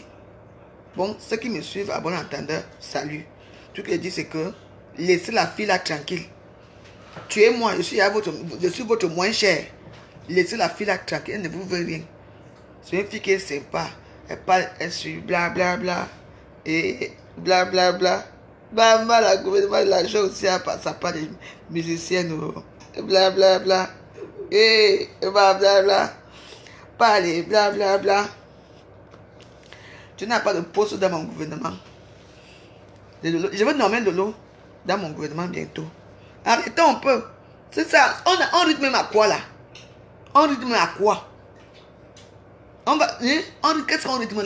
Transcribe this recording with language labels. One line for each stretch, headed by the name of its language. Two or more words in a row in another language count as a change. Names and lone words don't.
French: Bon, ceux qui me suivent, à bon entendeur, salut. Tout ce que je dis, c'est que laissez la fille là tranquille. Tuez-moi, je suis votre moins cher. Laissez la fille là tranquille, elle ne vous veut rien. C'est une fille qui est sympa. Elle parle, elle suit, bla bla bla. Et bla bla bla. Maman, la gouvernement de l'argent aussi, ça parle des musiciennes. Bla bla bla. Et bla bla bla. Parlez, bla bla bla. Tu n'as pas de poste dans mon gouvernement. Je veux nommer Lolo dans mon gouvernement bientôt. Arrêtons un peu. C'est ça. On rythme même à quoi là? On rythme à quoi? Qu'est-ce qu'on rythme là?